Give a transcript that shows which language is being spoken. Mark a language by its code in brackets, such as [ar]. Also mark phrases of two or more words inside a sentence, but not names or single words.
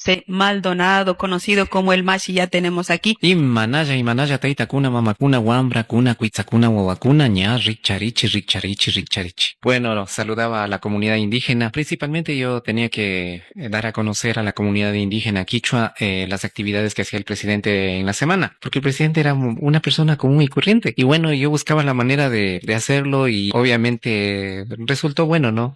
[es] José Maldonado, conocido como el Mashi, ya tenemos aquí. [qu] Imanaya, taitakuna, mamakuna, wambra, kuna, kuitzakuna, wawakuna, ña, richarichi. [es] Bueno, saludaba a la comunidad indígena. Principalmente yo tenía que dar a conocer a la comunidad indígena quichua las actividades que hacía el presidente en la semana, porque el presidente era una persona común y corriente. Y bueno, yo buscaba la manera de hacerlo y obviamente resultó bueno, ¿no?